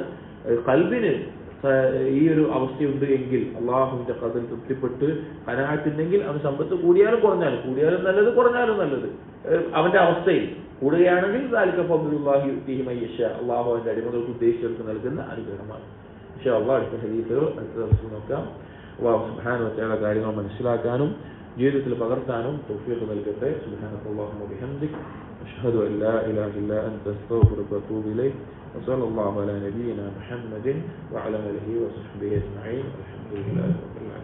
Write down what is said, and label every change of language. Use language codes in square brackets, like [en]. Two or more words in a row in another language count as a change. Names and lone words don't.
[ml] ഖൽബിന് ഈ ഒരു അവസ്ഥയുണ്ട് എങ്കിൽ, അള്ളാഹുവിന്റെ ഖദറിൽ തൃപ്തിപ്പെട്ട് ഖനാഅത്തുണ്ടെങ്കിൽ, അവന് സമ്പത്ത് കൂടിയാലും കൂടിയാലും നല്ലത്, കുറഞ്ഞാലും നല്ലത്, അവന്റെ അവസ്ഥയിൽ കൂടുകയാണെങ്കിൽ [ar] ذلك فضل الله يؤتيه من يشاء, [ml] അള്ളാഹു അവന്റെ അടിമകൾക്ക് ഉദ്ദേശിച്ചവർക്ക് നൽകുന്ന അനുഗ്രഹമാണ്. [ar] إن شاء الله [ml] അടുത്ത ഹദീസുകൾ അടുത്ത ദിവസം നോക്കാം. [ar] الله سبحانه وتعالى [ml] കാര്യങ്ങൾ മനസ്സിലാക്കാനും ജീവിതത്തിൽ പകർത്താനും തൗഫീഖ് നൽകട്ടെ. [ar] سبحان الله وبحمدك أشهد أن لا إله إلا أنت أستغفرك وأتوب إليك. وصلى الله على نبينا محمد وعلى آله وصحبه أجمعين. الحمد لله.